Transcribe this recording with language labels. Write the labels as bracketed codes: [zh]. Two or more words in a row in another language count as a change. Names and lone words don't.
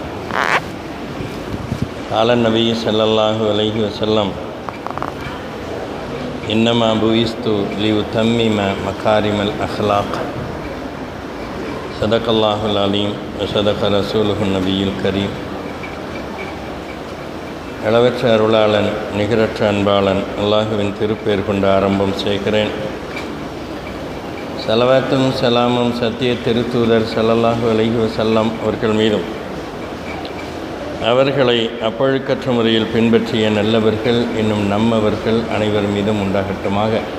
[ar] قال النبي صلى الله عليه وسلم: إنما بعثت لأتمم مكارم الأخلاق. صدق الله العليم وصدق رسوله النبي الكريم. [ta] அளவற்ற அருளாளன் நிகரற்ற அன்பாளன் அல்லாஹுவின் திருப்பெயர் கொண்டு ஆரம்பம் செய்கிறேன். ஸலவாத்தும் ஸலாமும் சத்திய திருத்தூதர் [ar] صلى الله عليه وسلم [ta] அவர்கள் மீதும், அவர்களை அப்பழுக்கற்ற முறையில் பின்பற்றிய நல்லவர்கள் இன்னும் நம்மவர்கள் அனைவர் மீதும் உண்டாகட்டுமாக.